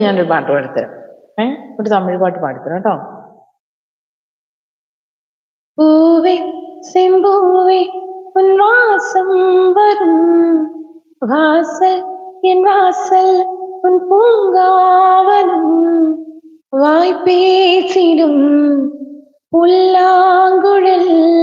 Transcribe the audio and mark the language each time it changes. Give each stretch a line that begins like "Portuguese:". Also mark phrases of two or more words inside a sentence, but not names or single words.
Malayalam: ഞാനൊരു പാട്ട് പാടിത്തരാം. ഒരു തമിഴ് പാട്ട് പാടിത്തരാം കേട്ടോ.
Tamil: പൂവേ செம்பூவே உன் வாசம் வரும் வாசல் என் வாசல் உன் பூங்காவனம் வாய் பேசிடும் புல்லாங்குழல்